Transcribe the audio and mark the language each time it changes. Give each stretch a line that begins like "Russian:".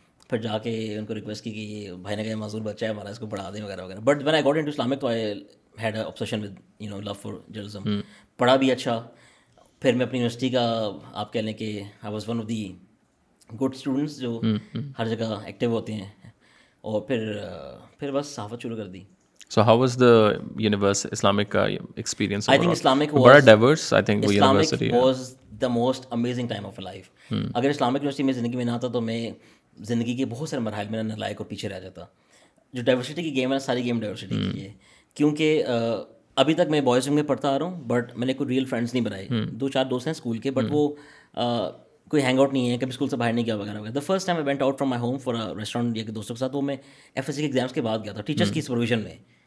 Urdu: پھر جا کے ان کو ریکویسٹ کی کہ یہ بھائی نے کہا معذور بچہ ہے ہمارا, اس کو پڑھا دیں وغیرہ وغیرہ.
English: But when I got into Islamic تو I had a obsession with love for journalism.
Urdu: پڑھا بھی اچھا. پھر میں اپنی یونیورسٹی کا آپ کہہ لیں کہ
English: I was one of the good students
Urdu: جو ہر جگہ ایکٹیو ہوتے ہیں. اور پھر بس صحافت شروع کر دی.
English: So how was the Islamic experience? I think Islamic was
Urdu: بڑا diverse.
English: I think وہ university was the most amazing time of my life.
Urdu: اگر اسلامک یونیورسٹی میں زندگی میں نہ آتا تو میں زندگی کے بہت سارے مراحل میں نالائق اور پیچھے رہ جاتا. جو ڈائیورسٹی کی گیم ہے ساری گیم ڈائیورسٹی کی ہے, کیونکہ ابھی تک میں بوائز ونگ میں پڑھتا آ رہا ہوں, بٹ میں نے کوئی ریئل فرینڈس نہیں بنائے. 2-4 دوست ہیں اسکول کے, بٹ وہ کوئی ہینگ آؤٹ نہیں ہے, کبھی اسکول سے باہر نہیں گیا وغیرہ وغیرہ.
English: the first time I went out from my home for restaurant
Urdu: یا دوستوں کے ساتھ, وہ میں ایف ایس سی کے ایگزامس کے بعد گیا تھا, ٹیچرس کی سپرویژن میں.